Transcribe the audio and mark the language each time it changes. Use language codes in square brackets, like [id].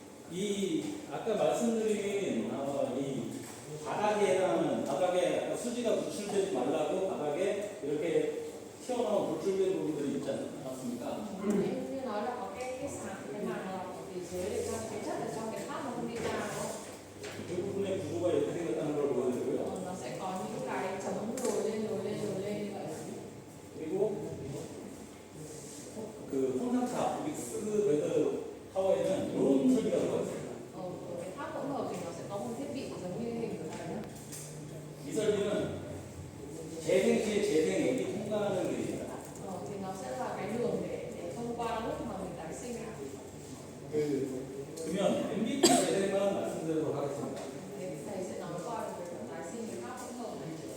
[ko] 이 아까 말씀드린 이 바닥에 해당하는 바닥에 아까 수지가 노출되지 말라고 바닥에 이렇게 튀어나온 돌출된 부분들이 있지 않습니까? [vi] Em như nói là có cái sàn, cái màng lọc ở phía dưới để cho cái chất ở trong cái tháp nó không đi ra đúng không? [ko] 그 부분의 구조가 이렇게 생겼다는 걸 보여드리고요. [vi] Nó sẽ có những cái chấm lồi lên như vậy. [ko] 그리고 그 홍상탑 믹스 웨더 타워에는 이런 설비가 들어가 있습니다. [vi] Ở cái tháp hỗn hợp thì nó sẽ có một thiết bị giống như hình của này đó. [ko] 이 설비는 재생 시에 재생액이 통과하는 길입니다. [vi] Thì nó sẽ là cái đường để thông qua lúc mà mình tái sinh. [ko] 그러면 MVP 재생만 말씀드리도록 하겠습니다. [vi] Thầy sẽ nói qua về việc tái sinh cái tháp hỗn hợp này.